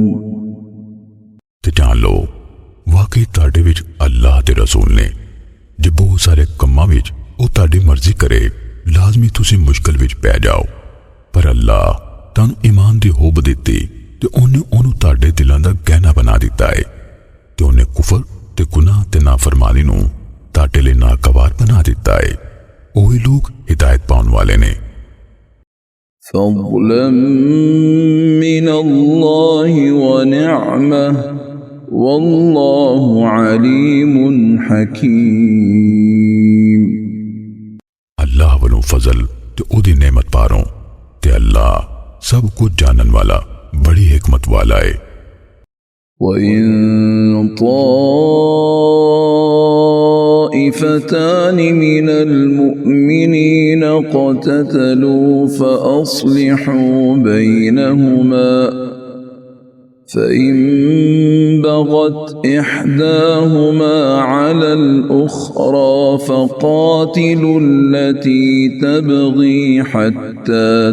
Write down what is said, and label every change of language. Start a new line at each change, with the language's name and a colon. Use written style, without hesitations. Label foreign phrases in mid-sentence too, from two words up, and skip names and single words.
Punjabi: ਤੇ ਜਾਣ ਲਓ ਵਾਕਈ ਤੁਹਾਡੇ ਵਿਚ ਅੱਲਾਹ ਤੇ ਰਸੂਲ ਨੇ ਜੇ ਬਹੁਤ ਸਾਰੇ ਕੰਮਾਂ ਵਿਚ ਓ ਤੁਹਾਡੀ ਮਰਜ਼ੀ ਕਰੇ ਲਾਜ਼ਮੀ ਤੁਸੀ ਮੁਸ਼ਕਿਲ ਵਿਚ ਪੈ ਜਾਓ, ਪਰ ਅੱਲਾਹ ਤੁਹਾਨੂੰ ਈਮਾਨ ਦੀ ਹੋਬ ਦਿੱਤੀ ਤੇ ਉਨ੍ਹੇਂ ਓਨੂੰ ਤੁਹਾਡੇ ਦਿਲਾਂ ਦਾ ਗਹਿਣਾ ਬਣਾ ਦਿੱਤਾ ਹੈ ਤੇ ਉਨ੍ਹੇਂ ਕੁਫ਼ਰ ਤੇ ਗੁਨਾਹ ਤੇ ਨਾਫ਼ਰਮਾਨੀ ਨੂੰ ਤੁਹਾਡੇ ਲਈ ਨਾਗਵਾਰ ਬਣਾ ਦਿੱਤਾ ਹੈ। ਉਹੀ ਲੋਕ ਹਿਦਾਇਤ ਪਾਉਣ ਵਾਲੇ ਨੇ।
Arabic: فضلا من الله ونعمة والله عليم حكيم।
Punjabi: ਅੱਲਾਹ ਵਾਲੋਂ ਫ਼ਜ਼ਲ ਤੇ ਓਦੀ ਨੇਮਤ ਪਾਰੋਂ ਤੇ ਅੱਲਾਹ ਸਬ ਕੁਛ ਜਾਣਨ ਵਾਲਾ ਬੜੀ ਹਿਕਮਤ ਵਾਲਾ ਹੈ।
Arabic: وإن طائفتان من المؤمنين اقتتلوا فأصلحوا بينهما فإن بغت إحداهما على الأخرى فقاتلوا التي تبغي حتى